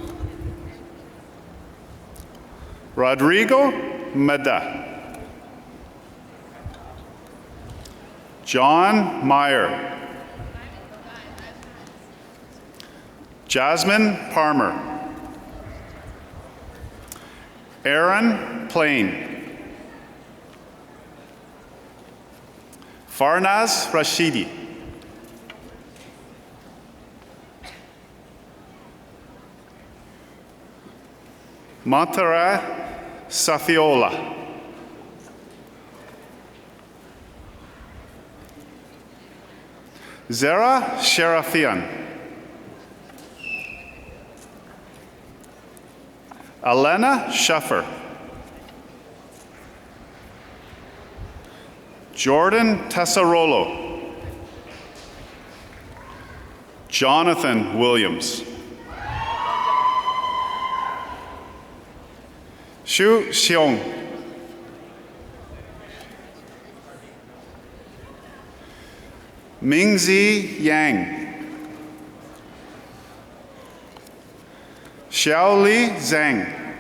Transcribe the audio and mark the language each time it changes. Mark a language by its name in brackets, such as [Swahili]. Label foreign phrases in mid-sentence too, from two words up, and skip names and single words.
[English] Rodrigo Meda. John Meyer. Jasmine Palmer. Aaron Plain. Farnaz Rashidi. Montara Safiola. Zara Sharafian. Elena Schuffer. Jordan Tessarolo. Jonathan Williams. Shu Xiong. Mingzi Yang. Xiaoli Zhang.